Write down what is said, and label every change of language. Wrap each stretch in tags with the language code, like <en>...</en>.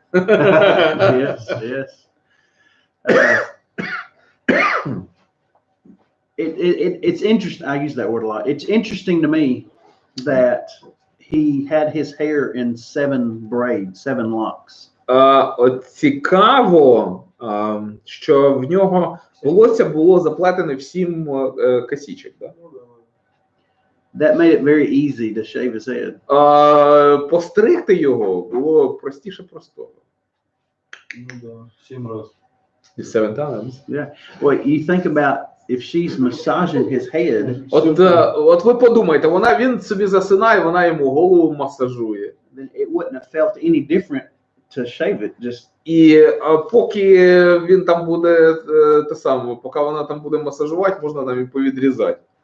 <en>Yes. It's interesting. I use that word a lot. It's interesting to me that he had his hair in 7 braids, 7 locks.</en> <uk>Цікаво, що в нього волосся було заплетене в 7 косичок.</uk> <ru>Да?</ru> <en>That made it very easy to shave his head.</en> <uk>Постригти його було простіше простого. 7 раз.</uk> <en>7 times. Yeah. Well, you think about if she's massaging his head.</en> <uk>От ви подумайте, він собі засинає, вона йому голову масажує.</uk> <en>Then it wouldn't have felt any different to shave it. Just.</en> <uk>І поки він там буде те саме, поки вона там буде масажувати, можна нам і повідрізати.</uk>